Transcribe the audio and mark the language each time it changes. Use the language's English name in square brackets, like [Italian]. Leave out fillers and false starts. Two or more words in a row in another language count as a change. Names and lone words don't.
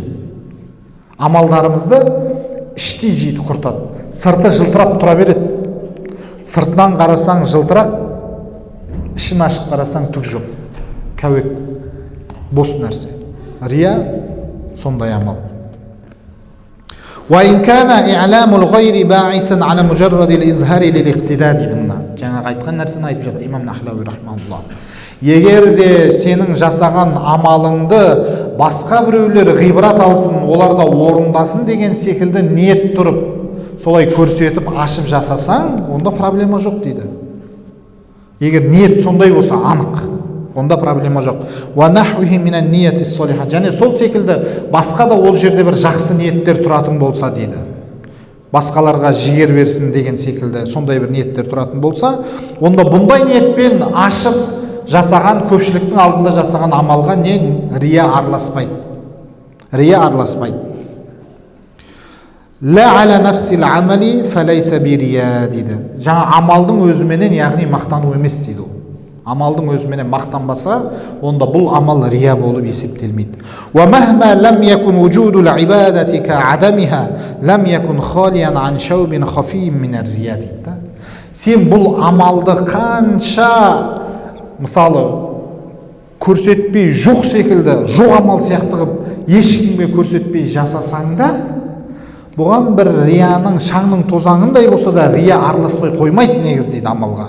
[Kazakh] Амалдарымызды іштей жейді, құртады. Сырты жылтырап тұра береді. Сыртынан қарасаң жылтырақ, ішін ашып қарасаң түк жоқ. Кәуек, бос нәрсе. Рия сондай амал. [Arabic] وإن كان إعلام الغير باعثا على مجرد الإظهار للاقتداء [Kazakh] дейді мына. Жаңағы айтқан нәрсені айтып жатыр имам Нахлауи рахмаулла. Егер де сенің жасаған амалыңды басқа біреулер ғибрат алсын, оларда орындасын деген секілді ниет тұрып, солай көрсетіп ашып жасасаң, онда проблема жоқ дейді. Егер ниет сондай болса анық, онда проблема жоқ. Және сол секілді басқа да ол жерде бір жақсы ниеттер тұратын болса дейді. Басқаларға жігер берсін деген секілді сондай бір ниеттер тұратын болса, онда бұндай ниетпен ашып жасаған, көпшіліктің алдында жасаған амалға не рия араласпайды. Рия араласпайды. [Arabic] لا على نفس العمل فليس برياء дейді. [Kazakh] Жаңа амалдың өзіменен, яғни мақтану емес дейді ол. Амалдың өзіменен мақтанбаса, онда бұл амал рия болып есептелмейді. [Arabic] ومهما لم يكن وجود العبادة كعدمها لم يكن خاليا عن شوب خفي من الرياء дейді. [Kazakh] Сен бұл амалды қанша мысалы көрсетпей жоқ секілді, жоқ амал сияқты қылып ешкімге көрсетпей жасасаң да, бұған бір рияның шаңның тозаңындай болса да рия араласпай қоймайды негізі дейді амалға.